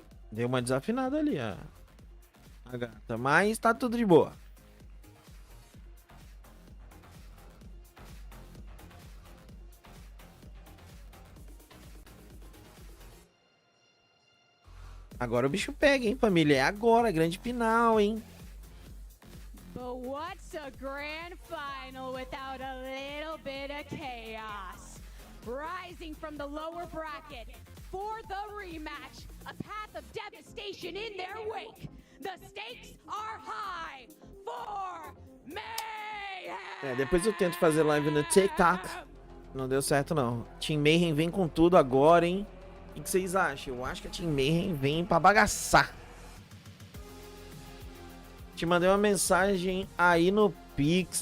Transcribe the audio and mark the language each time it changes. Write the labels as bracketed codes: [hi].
[pt] Deu uma desafinada ali, ó. a gata. Mas tá tudo de boa. Agora o bicho pega, hein, família? É agora, grande final, hein? [en] But what's a grand final without a little bit of chaos? Rising from the lower bracket for the rematch, a path of devastation in their wake. The stakes are high for Mayhem! [pt] Depois eu tento fazer live no TikTok. Não deu certo, não. Team Mayhem vem com tudo agora, hein? O que vocês acham? Eu acho que a Team Mayhem vem pra bagaçar. Te mandei uma mensagem aí no Pix.